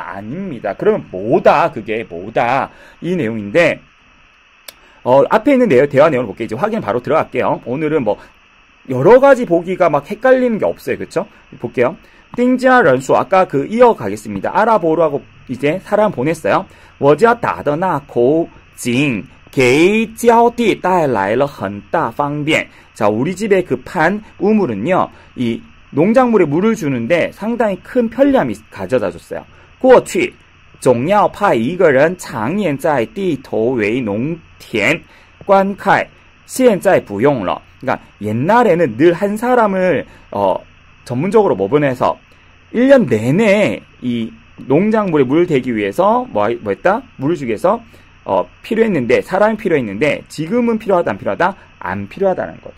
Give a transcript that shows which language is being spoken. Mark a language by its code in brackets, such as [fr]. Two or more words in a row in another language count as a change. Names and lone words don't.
[ko] 그러면 뭐다? 그게 뭐다? 이 내용인데, 앞에 있는 대화 내용을 볼게요. 이제 확인 바로 들어갈게요. 오늘은 뭐, 여러 가지 보기가 막 헷갈리는 게 없어요. 그쵸? 볼게요. 띵지아 런수 아까 그 이어가겠습니다. 알아보라고 이제 사람 보냈어요. [zh] 我家打的那口井给浇地带来了很大方便. [ko] 자, 우리 집의 그 판 우물은요. 이 농작물에 물을 주는데 상당히 큰 편리함이 가져다 줬어요. [zh] 过去总要派一个人常年在地头为农田观看现在不用了. [ko] 그러니까 옛날에는 늘 한 사람을 전문적으로 뭐 보내서 1년 내내 이 농작물에 물을 대기 위해서 뭐 했다? 물을 주기 위해서 필요했는데 사람이 필요했는데 지금은 필요하다 안 필요하다? 안 필요하다는 거죠.